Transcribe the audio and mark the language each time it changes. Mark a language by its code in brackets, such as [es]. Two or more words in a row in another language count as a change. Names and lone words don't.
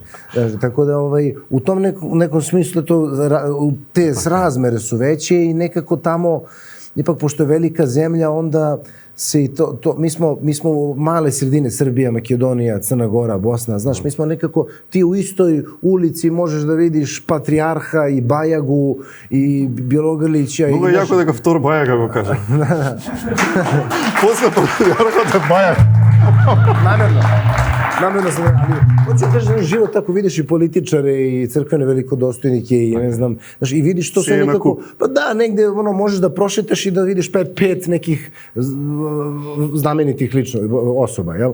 [sr] Tako da, u tom nekom smislu te razmere su veće i nekako tamo, ipak pošto je velika zemlja, onda se i mi smo male sredine, Srbija, Makedonija, Crna Gora, Bosna, znaš, mi smo nekako, ti u istoj ulici možeš da vidiš Patrijarha i Bajagu i Bjelogrlića. Mnogo je jako [mk] дека втор Бајага го каже. [sr] После Patrijarha je Bajag. Namerno sam, ali hoću da kažem, život tako vidiš i političare i crkvene velikodostojnike i ne znam, znaš, i vidiš to sve nekako, pa da, negde možeš da prošetaš i da vidiš pet nekih znamenitih osoba, jel?